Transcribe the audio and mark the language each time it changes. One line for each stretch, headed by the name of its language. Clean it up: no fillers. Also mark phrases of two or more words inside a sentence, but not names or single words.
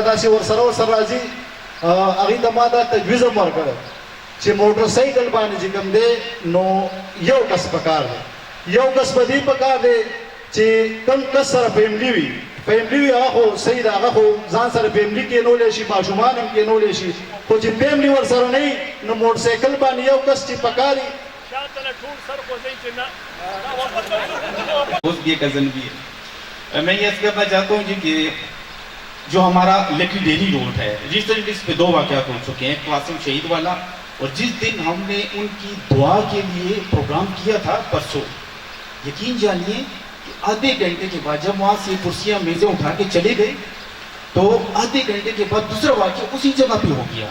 Pashto: داسې ورسره راځي، هغې ته ما دا تجویز هم ورکړی چې موټر سایکل باندې چې کوم دی نو یو کس پکار دی، یو کس په دې پکار دی چې کوم کس سره فیملي وي، فیملي وي هغه خو صحیح ده، هغه خو ځان سره فیملي کېنولی شي، ماشومان هم کېنولی شي، خو چې فیملي ورسره نه وي نو موټر سایکل باندې یو کس چې پکار وي.
Urdu: دوست بھی کزن بھی ہے. میں یہ کرنا چاہتا ہوں جی کہ جو ہمارا لکی ڈیلی روڈ ہے، جس طرح اس پہ 2 واقعات ہو چکے ہیں، قاسم شہید والا، اور جس دن ہم نے ان کی دعا کے لیے پروگرام کیا تھا پرسوں، یقین جانیے کہ آدھے گھنٹے کے بعد جب وہاں سے کرسیاں میزیں اٹھا کے چلے گئے تو آدھے گھنٹے کے بعد دوسرا واقعہ اسی جگہ پہ ہو گیا.